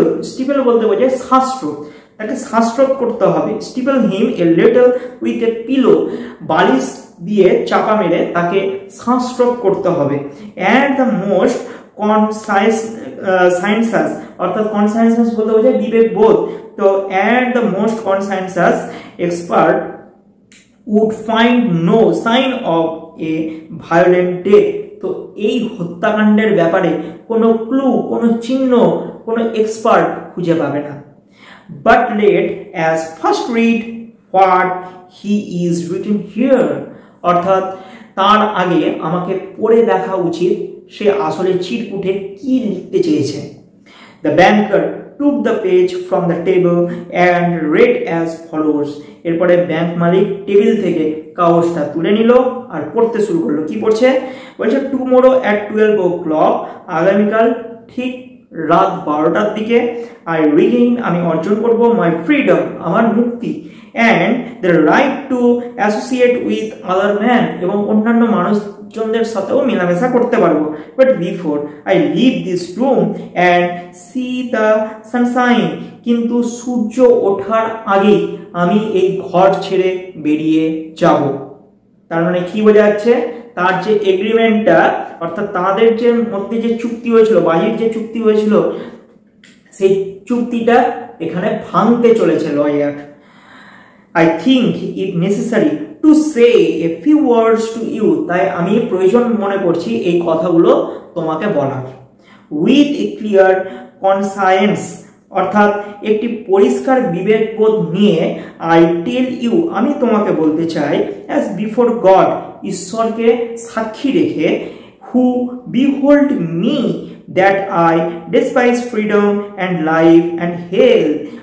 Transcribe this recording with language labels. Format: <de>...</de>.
<bn>স্টিফেল বলতে বোঝায় শ্বাসরোধ, তাকে শ্বাসরোধ করতে হবে।</bn> <en>stifle him a little with a pillow,</en> <bn>বালিশ দিয়ে চাপা মেরে তাকে শ্বাসরোধ করতে হবে।</bn> <en>and the most conscientious,</en> <bn>অর্থাৎ কনসাইন্সাস বলতে বোঝায় বিবেক বোধ।</bn> <en>তো and the most conscientious expert would find no sign of a violent death।</en> <bn>তো এই হত্যাকাণ্ডের ব্যাপারে কোনো ক্লু, কোনো চিহ্ন, কোনো এক্সপার্ট খুঁজে পাবে না।</bn> <en>But let us first read what he is written here,</en> <bn>অর্থাৎ তার আগে আমাকে পড়ে দেখা উচিত সে আসলে চিরকুটে কি লিখতে চেয়েছে।</bn> <en>The banker took the page from the table and read as follows।</en> <bn>এরপরে ব্যাংক মালিক টেবিল থেকে কাগজটা তুলে নিল আর পড়তে শুরু করলো। কি পড়ছে? বলছে</bn> <en>tomorrow at 12 o'clock,</en> <bn>আগামীকাল ঠিক রাত 12টার দিকে,</bn> <en>I regain,</en> <bn>আমি অর্জন করব,</bn> <en>my freedom,</en> <bn>আমার মুক্তি,</bn> <en>and the right to associate with other men,</en> <bn>এবং অন্যান্য মানুষজনদের সাথেও মেলামেশা করতে পারবো।</bn> <en>But before I leave this room and see the sunshine,</en> <bn>কিন্তু সূর্য ওঠার আগেই আমি এই ঘর ছেড়ে বেরিয়ে যাব। তার মানে কি বোঝা যাচ্ছে? তার যে এগ্রিমেন্টটা, অর্থাৎ তাদের যে মধ্যে যে চুক্তি হয়েছিল, বাহির যে চুক্তি হয়েছিল, সেই চুক্তিটা এখানে ভাঙতে চলেছে lawyer.</bn> <en>I think it necessary to say a few words to you,</en> <bn>তাই আমি প্রয়োজন মনে করছি এই কথাগুলো তোমাকে বলার।</bn> <en>With a clear conscience,</en> <bn>অর্থাৎ একটি পরিষ্কার বিবেকবোধ নিয়ে,</bn> <en>I tell you,</en> <bn>আমি তোমাকে বলতে চাই,</bn> <en>as before God,</en> <bn>ঈশ্বরকে সাক্ষী রেখে,</bn> <en>who behold me that I despise freedom and life and health,</en>